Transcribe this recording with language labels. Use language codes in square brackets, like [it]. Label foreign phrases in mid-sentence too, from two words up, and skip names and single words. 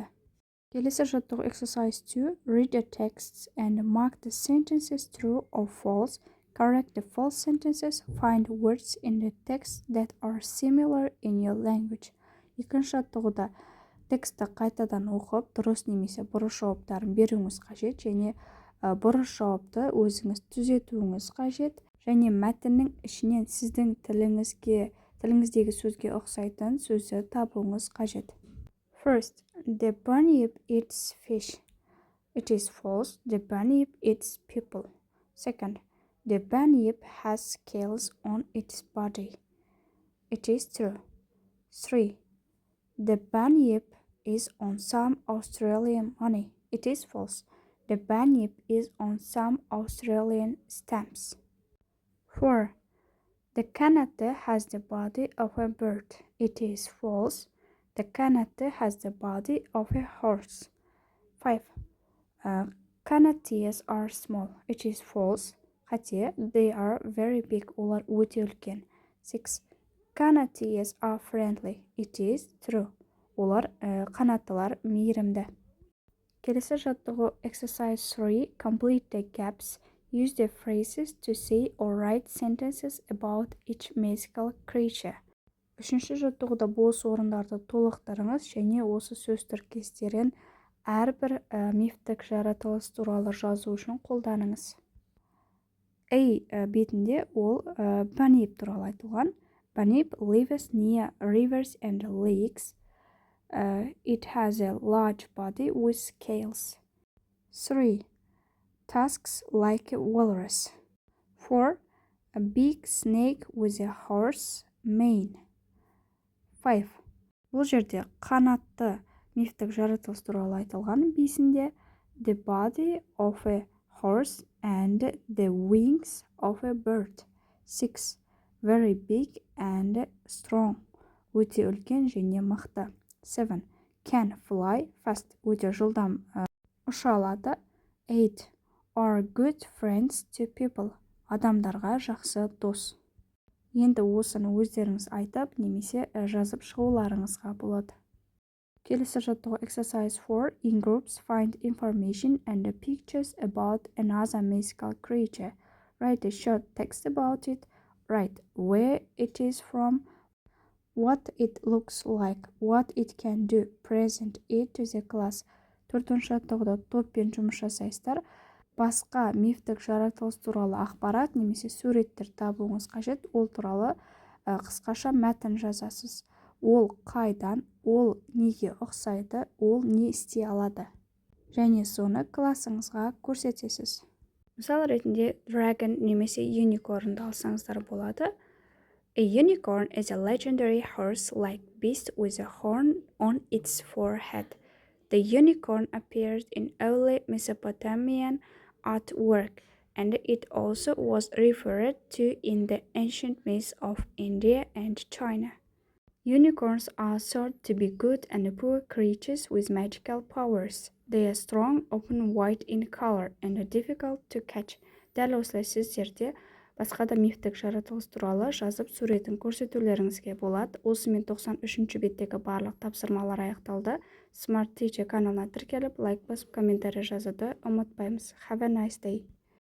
[kk] Келесі жаттығу exercise 2. [en] Read the texts and mark the sentences true or false. Correct the false sentences. Find words in the text that are similar in your language. [kk] Екінші жаттығуда тексті қайтадан оқып, дұрыс немесе бұрыс жауаптарын беруіңіз қажет және бұрыс жауапты өзіңіз түзетуіңіз қажет және мәтіннің ішінен сіздің тіліңіздегі сөзге ұқсайтын сөзді табуыңыз қажет. [en] First, the bunyip eats fish. It is false. The bunyip eats people. Second, the bunyip has scales on its body. It is true. 3. The bunyip is on some Australian money. It is false. The bunyip is on some Australian stamps. 4. The kanata has the body of a bird. It is false. The kanata has the body of a horse. 5. Kanatees are small. It is false. Қате, they are very big. [kk] Олар өте үлкен. 6. [en] Kanatees are friendly. It is true. [kk] Олар қанаттылар мейірімді. Келесі жаттығу exercise 3. [en] Complete the gaps. Use the phrases to say or write sentences about each mythical creature. [kk] Үшінші жаттығуда бос орындарды толықтырыңыз және осы сөз тіркестерін әрбір мифтік жаратылыс туралы жазу үшін қолданыңыз. A бетінде ол bunyip туралы айтылған. [en] Bunyip lives near rivers and lakes. It has a large body with scales. 3. Tusks like a walrus. 4. A big snake with a horse mane. 5. [kk] Бұл жерде қанатты мифтік жаратылыс туралы айтылған. [en] Бесінде the body of a horse and the wings of a bird. 6. Very big and strong. [kk] Өте үлкен және мықты. 7. [en] Can fly fast. [kk] Өте жылдам ұша алады. 8. [en] Are good friends to people. [kk] Адамдарға жақсы дос. Енді осыны өздеріңіз айтып, немесе жазып шығуларыңызға болады. Келесі жаттығу exercise 4. [en] In groups, find information and the pictures about another mythical creature. Write a short text about it. Write where it is from, what it looks like, what it can do. Present it to the class. [kk] Төртінші жаттығуда топпен жұмыс жасайсыздар. Басқа мифтік жаратылыс туралы ақпарат немесе суреттер табуыңыз қажет. Ол туралы қысқаша мәтін жазасыз. Ол қайдан, ол неге ұқсайды, ол не істей алады. Және соны классыңызға көрсетесіз. Мысал ретінде dragon немесе unicorn'ды алсаңыздар болады. [en] A unicorn is a legendary horse-like beast with a horn on its forehead. The unicorn appeared in early Mesopotamian artwork, and it also was referred to in the ancient myths of India and China. Unicorns are thought to be good and poor creatures with magical powers. They are strong, often white in color, and are difficult to catch. [kk] Дәл осылай сіздерде басқа да мифтік жаратылыс туралы жазып суретін көрсетулеріңізге болады. Осымен 93-ші беттегі барлық тапсырмалар аяқталды. Smart Teacher каналына тіркеліп, лайк басып, комментарий жазуды ұмытпаймыз. [en] Have a nice day.